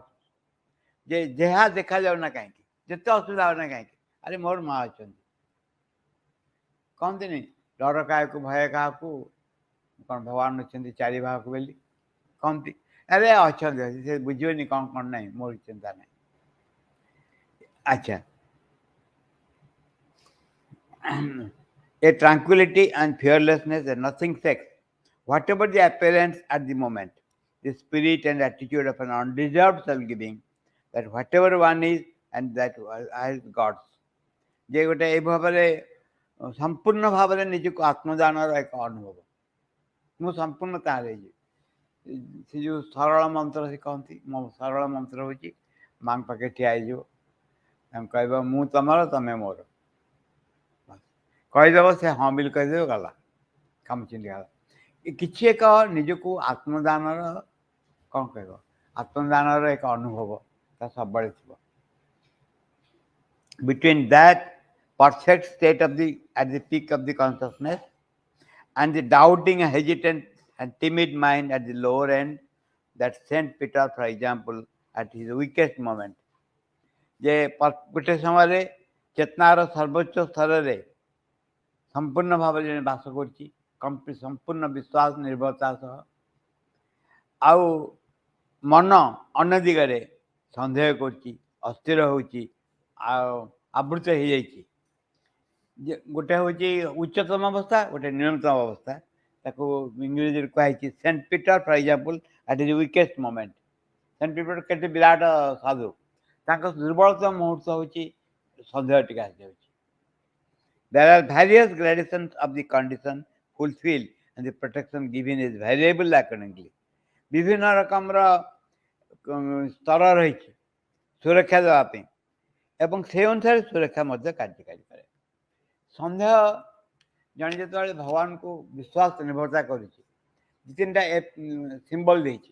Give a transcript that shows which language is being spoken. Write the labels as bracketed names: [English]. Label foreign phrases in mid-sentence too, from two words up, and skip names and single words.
[Odia] ଯେ ଯାହା ଦେଖାଯାଉ ନା କାହିଁକି, ଯେତେ ଅସୁବିଧା ହବ ନା କାହିଁକି, ଆରେ ମୋର ମା ଅଛନ୍ତି। କହନ୍ତିନି ଡର କାହାକୁ ଭୟ କାହାକୁ, କ'ଣ ଭଗବାନ ଅଛନ୍ତି ଚାରି ଭାଗକୁ ବୋଲି କହନ୍ତି। ଆରେ ଅଛନ୍ତି, ସେ ବୁଝିବେନି କ'ଣ ନାହିଁ, ମୋର ଚିନ୍ତା ନାହିଁ। ଆଚ୍ଛା, [English] a tranquility and fearlessness and nothing sex, whatever the appearance at the moment, the spirit and attitude of an undeserved self-giving, that whatever one is and that is God's। [Odia] ଯେ ଗୋଟେ ଏଇ ଭାବରେ ସମ୍ପୂର୍ଣ୍ଣ ଭାବରେ ନିଜକୁ ଆତ୍ମଦାନର ଏକ ଅନୁଭବ, ମୁଁ ସମ୍ପୂର୍ଣ୍ଣ ତାହାର ହେଇଯିବି। ସେ ଯେଉଁ ସରଳ ମନ୍ତ୍ର ସେ କହନ୍ତି, ମୋ ସରଳ ମନ୍ତ୍ର ହେଉଛି ମାଙ୍କ ପାଖରେ ଠିଆ ହେଇଯିବ, ତାଙ୍କୁ କହିବ ମୁଁ ତମର, ତମେ ମୋର, କହିଦେବ, ସେ ହଁ ବିଲ୍ କହିଦେବ, ଗଲା କାମ ଚିନ୍ତିଗଲା। କିଛି ଏକ ନିଜକୁ ଆତ୍ମଦାନର କ'ଣ କହିବ, ଆତ୍ମଦାନର ଏକ ଅନୁଭବ ତା ସବୁବେଳେ ଥିବ। [English] Between that perfect state of at the peak of the consciousness and the doubting, hesitant and timid mind at the lower end, that Saint Peter, for example, at his weakest moment, [Odia] ଯେ ଗୋଟେ ସମୟରେ ଚେତନାର ସର୍ବୋଚ୍ଚ ସ୍ତରରେ ସମ୍ପୂର୍ଣ୍ଣ ଭାବରେ ଜଣେ ବାସ କରୁଛି, ସମ୍ପୂର୍ଣ୍ଣ ବିଶ୍ୱାସ ନିର୍ଭରତା ସହ, ଆଉ ମନ ଅନ୍ୟ ଦିଗରେ ସନ୍ଦେହ କରୁଛି, ଅସ୍ଥିର ହେଉଛି, ଆଉ ଆବୃତ ହେଇଯାଇଛି। ଗୋଟେ ହେଉଛି ଉଚ୍ଚତମ ଅବସ୍ଥା, ଗୋଟେ ନ୍ୟୁନତମ ଅବସ୍ଥା। ତାକୁ ଇଂରେଜୀରେ କୁହାଯାଇଛି [English] Saint Peter for example at his weakest moment. [Odia] ସେଣ୍ଟ ପିଟର କେତେ ବିରାଟ ସାଧୁ, ତାଙ୍କ ଦୁର୍ବଳତମ ମୁହୂର୍ତ୍ତ ହେଉଛି ସନ୍ଦେହ ଟିକେ ଆସିଯାଉଛି। [English] There are various gradations of the condition fulfilled and the protection given is variable accordingly. [Odia] ବିଭିନ୍ନ ରକମର ସ୍ତର ରହିଛି ସୁରକ୍ଷା ଦେବା ପାଇଁ ଏବଂ ସେ ଅନୁସାରେ ସୁରକ୍ଷା ମଧ୍ୟ କାର୍ଯ୍ୟକାରୀ କରେ। ସନ୍ଦେହ ଜଣେ ଯେତେବେଳେ ଭଗବାନଙ୍କୁ ବିଶ୍ୱାସ ନିର୍ଭରତା କରୁଛି, ଦୁଇ ତିନିଟା ସିମ୍ବଲ ଦେଇଛି।